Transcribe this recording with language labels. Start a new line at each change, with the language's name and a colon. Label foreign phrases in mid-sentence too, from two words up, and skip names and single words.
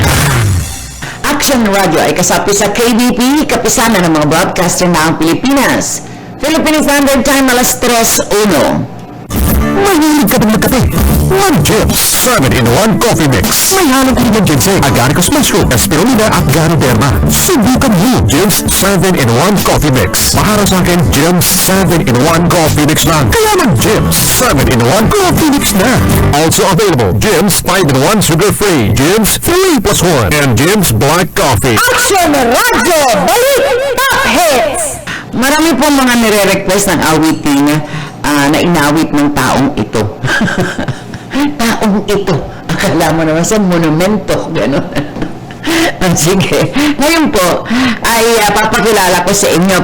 Filipino: Action Radio ay kasapi sa KBP, kapisanan ng mga broadcaster na ang Pilipinas. Philippine Standard Time, alas 3:01. Mahilig ka bang magkape? One Jibs 7-in-1 Coffee Mix. May halong kailangan ginseng,
English: agaricus mushroom,
Filipino: espirulina at ganoderma. Subukan mo Jibs 7-in-1 Coffee Mix. Para sa akin, Jibs 7-in-1 Coffee Mix lang. Kaya mag-Jibs 7-in-1 Coffee Mix na.
English: Also available, Jibs 5-in-1 Sugar-Free, Jibs 3+1, and Jibs Black Coffee.
Filipino: Action Radio! Balik!
English: Top hits!
Filipino: Marami pong mga nire-request ng awitin na inawit ng taong ito. Taong ito. Akala mo naman sa monumento. Gano'n. Sige. Ngayon po, ay papakilala ko sa inyo.